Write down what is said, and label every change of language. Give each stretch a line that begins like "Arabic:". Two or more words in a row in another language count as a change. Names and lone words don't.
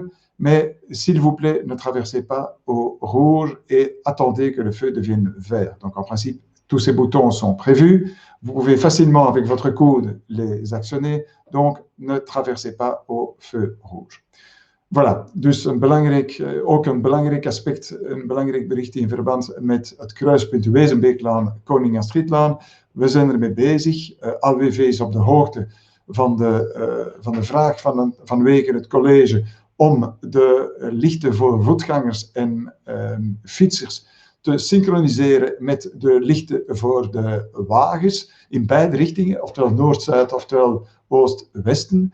French: Mais s'il vous plaît, ne traversez pas au rouge et attendez que le feu devienne vert. Donc, en principe, tous ces boutons sont prévus. Vous pouvez facilement, avec votre coude, les actionner. Donc, ne traversez pas au feu rouge. Voilà,
Dutch: dus ook een belangrijk aspect, een belangrijk bericht in verband met het kruispunt Wezenbeeklaan, Koning Astridlaan. We zijn ermee bezig. AWV is op de hoogte van de vraag vanwege het college om de lichten voor voetgangers en fietsers te synchroniseren met de lichten voor de wagens in beide richtingen, oftewel noord-zuid, oftewel oost-westen.